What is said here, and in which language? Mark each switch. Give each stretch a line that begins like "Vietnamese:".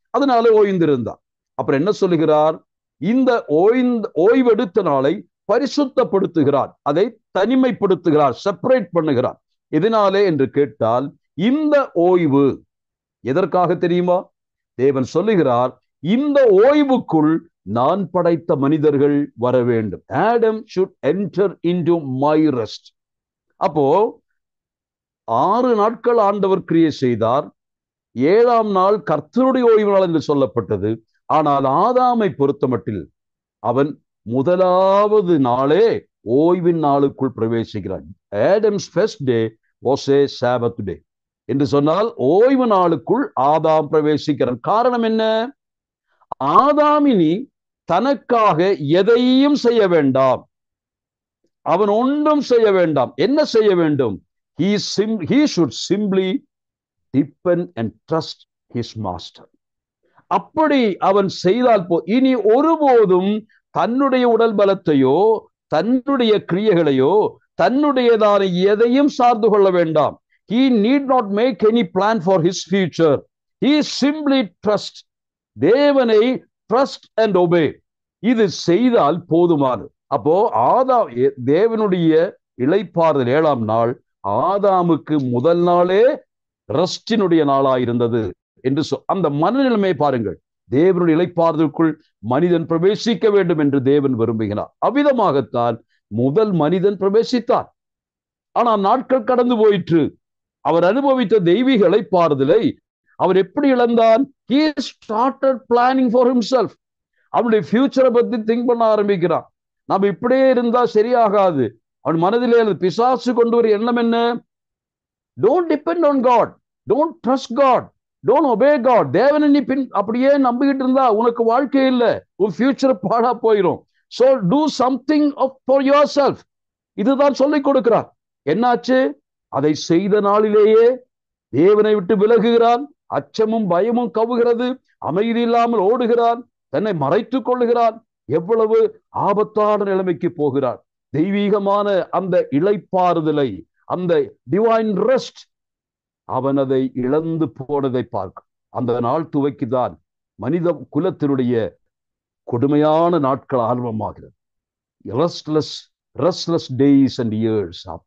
Tamil: அதனால ஓய்ந்திருந்தார். அப்புறம் என்ன சொல்லுகிறார்? இந்த ஓய்வெடுத்த நாளை பரிசுத்தப்படுத்துகிறார், அதை தனிமைப்படுத்துகிறார், செப்பரேட் பண்ணுகிறார். எதனாலே என்று கேட்டால், இந்த ஓய்வு எதற்காக தெரியுமா? தேவன் சொல்லுகிறார், இந்த ஓய்வுக்குள் நான் படைத்த மனிதர்கள் வர வேண்டும்.
English: Adam should enter into my rest.
Tamil: அப்போ 6 நாட்கள் ஆண்டவர் கிரியை செய்தார், 7ஆம் நாள் கர்த்தருடைய ஓய்வு நாள் என்று சொல்லப்பட்டது. ஆனால் ஆதாமை பொறுத்தமட்டில் அவன் முதலாவது நாளே ஓய்வின் நாளுக்குள் பிரவேசிக்கிறான்.
English: Adam's first day was a Sabbath day
Tamil: என்று சொன்னால் ஓய்வு நாளுக்குள் ஆதாம் பிரவேசிக்கிறான். காரணம் என்ன? ஆதாமினி தனக்காக எதையும் செய்ய வேண்டாம், அவன் ஒன்றும் செய்ய வேண்டாம். என்ன செய்ய வேண்டும்?
English: He should simply depend and trust his master.
Tamil: அப்படி அவன் செய்தால் இனி ஒருபோதும் தன்னுடைய உடல் பலத்தையோ தன்னுடைய கிரியைகளையோ தன்னுடையதான எதையும் சார்ந்து கொள்ள வேண்டாம்.
English: He need not make any plan for his future. He simply trust.
Tamil: தேவனை
English: trust and obey.
Tamil: இது செய்தால் போதுமானது. அப்போ ஆதாம் தேவனுடைய இளைப்பாறுதல் 7ஆம் நாள் ஆதாமுக்கு முதல் நாளே ரெஸ்டினுடைய நாளாயிருந்தது என்று அந்த மனநிலைமை பாருங்கள். தேவனுடைய இளைப்பாறுதலுக்குள் மனிதன் பிரவேசிக்க வேண்டும் என்று தேவன் விரும்புகிறார். அவ்விதமாகத்தான் முதல் மனிதன் பிரவேசித்தார். ஆனால் நாட்கள் கடந்து போயிற்று. அவர் அனுபவித்த தெய்வீக இளைப்பாறுதலை அவர் எப்படி இழந்தான்?
English: He started planning for himself.
Tamil: அவனுடைய ஃபியூச்சரை பத்தி திங்க் பண்ண ஆரம்பிக்கிறான். நம்ம இப்படியே இருந்தா சரியாகாது. அவன் மனதிலே பிசாசு கொண்டு வர எண்ணம் என்ன?
English: Don't depend on God, don't trust God, don't obey God.
Tamil: தேவனை நீ அப்படியே நம்பிக்கிட்டு இருந்தா உனக்கு வாழ்க்கை இல்லை, உன் ஃபியூச்சர் பாழா போயிடும்.
English: So do something for yourself.
Tamil: இதுதான் சொல்லிக் கொடுக்கிறார். என்னாச்சு? அதை செய்த நாளிலேயே தேவனை விட்டு விலகுகிறான். அச்சமும் பயமும் கவுகிறது, அமைதி இல்லாமல் ஓடுகிறான், தன்னை மறைத்துக் கொள்ளுகிறான். எவ்வளவு ஆபத்தான நிலைமைக்கு போகிறான். தெய்வீகமான அந்த இளைப்பாறுதலை, அந்த டிவைன் ரெஸ்ட், அவன் அதை இழந்து போனதை பார்க்கும். அந்த நாள் துவக்கிதான் மனித குலத்தினுடைய கொடுமையான நாட்கள் ஆரம்பமாகிறது.
English: restless days and years.